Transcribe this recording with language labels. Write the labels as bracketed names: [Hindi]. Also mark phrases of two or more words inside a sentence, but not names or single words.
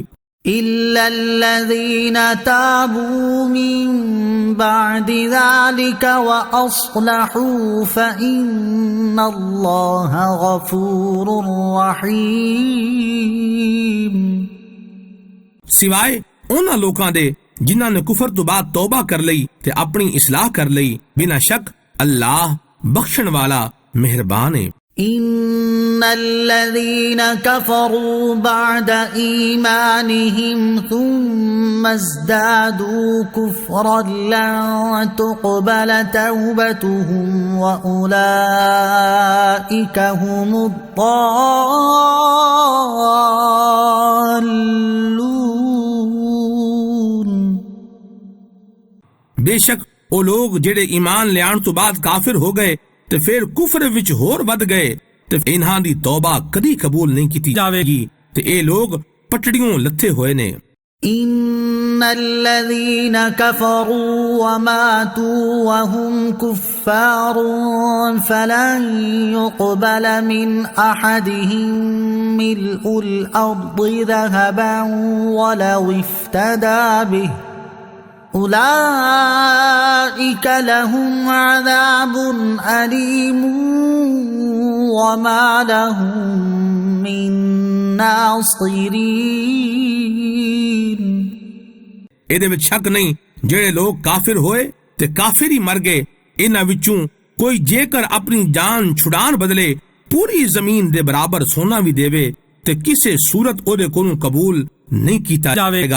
[Arabic] إلا الذين تابوا من بعد ذلك وأصلحوا فإن الله غفور رحيم। [Punjabi] ਸਿਵਾਏ ਉਹਨਾਂ ਲੋਕਾਂ ਦੇ ਜਿਨ੍ਹਾਂ ਨੇ ਕੁਫਰ ਤੋਂ ਬਾਅਦ ਤੌਬਾ ਕਰ ਲਈ ਤੇ ਆਪਣੀ ਇਸਲਾਹ ਕਰ ਲਈ, ਬਿਨਾਂ ਸ਼ੱਕ ਅੱਲਾਹ ਬਖਸ਼ਣ ਵਾਲਾ ਮਿਹਰਬਾਨ ਹੈ। [Arabic] إن الذين كفروا بعد إيمانهم ثم ازدادوا كفرا لن تقبل توبتهم وأولئك هم الضالون। [Punjabi] बेशक ਉਹ ਲੋਕ ਜਿਹੜੇ ਈਮਾਨ ਲਿਆਉਣ ਤੋਂ ਬਾਅਦ ਕਾਫਿਰ ਹੋ ਗਏ ਤੇ ਫਿਰ ਕੁਫਰ ਵਿੱਚ ਹੋਰ ਵੱਧ ਗਏ ਤੇ ਇਹਨਾਂ ਦੀ ਤੌਬਾ ਕਦੀ ਕਬੂਲ ਨਹੀਂ ਕੀਤੀ ਜਾਵੇਗੀ ਤੇ ਇਹ ਲੋਕ ਪਟੜੀਆਂ ਲੱਥੇ ਹੋਏ ਨੇ। [Arabic] إن الذين كفروا وماتوا وهم كفار فلن يقبل من أحدهم ملء الأرض ذهبا ولو افتدى به أولئك لهم عذاب أليم وما لهم من ناصرين۔ [Punjabi] ਇਹਦੇ ਵਿੱਚ ਸ਼ੱਕ ਨਹੀਂ ਜਿਹੜੇ ਲੋਕ ਕਾਫਿਰ ਹੋਏ ਤੇ ਕਾਫਿਰ ਹੀ ਮਰ ਗਏ ਇਹਨਾਂ ਵਿੱਚੋਂ ਕੋਈ ਜੇਕਰ ਆਪਣੀ ਜਾਨ ਛੁਡਾਣ ਬਦਲੇ ਪੂਰੀ ਜ਼ਮੀਨ ਦੇ ਬਰਾਬਰ ਸੋਨਾ ਵੀ ਦੇਵੇ ਤੇ ਕਿਸੇ ਸੂਰਤ ਉਹਦੇ ਕੋਲੋਂ ਕਬੂਲ ਨਹੀਂ ਕੀਤਾ ਜਾਵੇਗਾ।